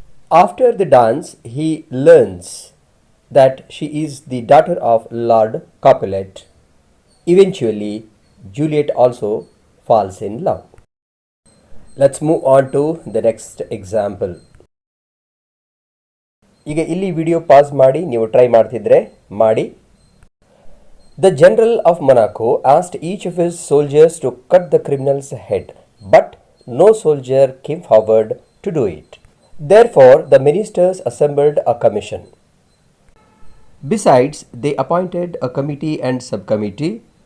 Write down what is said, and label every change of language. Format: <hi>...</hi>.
<en>After the dance, he learns that she is the daughter of Lord Capulet. Eventually, Juliet also falls in love. Let's move on to the next example.</en> <kn>ಈಗ ಇಲ್ಲಿ video pause ಮಾಡಿ ನೀವು try ಮಾಡ್ತಿದ್ರೆ ಮಾಡಿ.</kn> <en>The general of Monaco asked each of his soldiers to cut the criminal's head, but no soldier came forward to do it. Therefore, the ministers assembled a commission. Besides, they appointed a committee and subcommittee.</en>